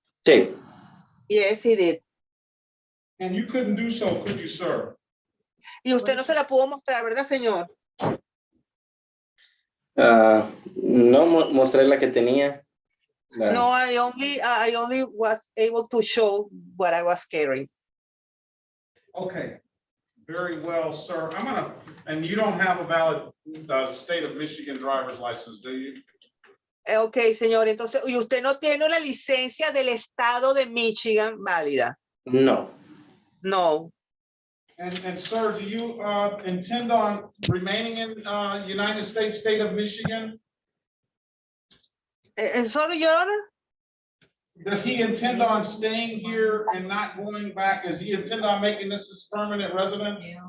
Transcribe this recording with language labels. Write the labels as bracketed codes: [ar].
[es] Sí. [en] Yes, he did. And you couldn't do so, could you, sir? [es] Y usted no se la pudo mostrar, ¿verdad, señor? No mostré la que tenía. [en] No, I only was able to show what I was carrying. Okay, very well, sir. And you don't have a valid state of Michigan driver's license, do you? [es] Ok, señor, entonces, ¿y usted no tiene una licencia del estado de Michigan válida? No. [en] No. And sir, do you intend on remaining in United States state of Michigan? Sorry, Your Honor? Does he intend on staying here and not going back? Does he intend on making this his permanent residence?